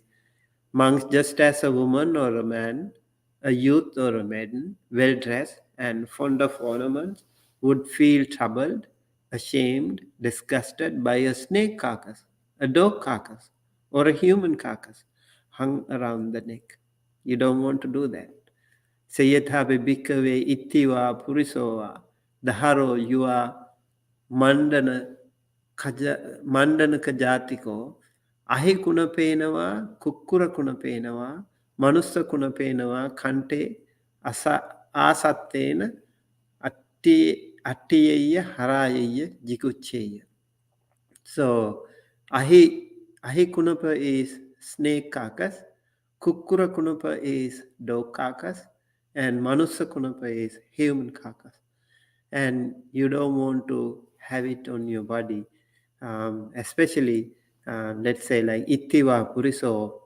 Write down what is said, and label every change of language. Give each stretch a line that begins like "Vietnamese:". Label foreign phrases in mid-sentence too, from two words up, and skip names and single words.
English: Monks, just as a woman or a man, a youth or a maiden, well dressed and fond of ornaments, would feel troubled, ashamed, disgusted by a snake carcass. a dog carcass or a human carcass hung around the neck. You don't want to do that.
Pali: Sayathabe bhikkhave ittiva purisova daharo yuva mandana kajatiko ahi kuna penava kukkura kuna penava manussa kuna penava kante asattena attiyayya harayayya jiguccheya.
English: So
Pali: ahi kunapa
English: is snake carcass,
Pali: kukkura kunapa
English: is dog carcass, and
Pali: manussa kunapa
English: is human carcass. And you don't want to have it on your body, especially let's say like
Pali: ittiva puriso.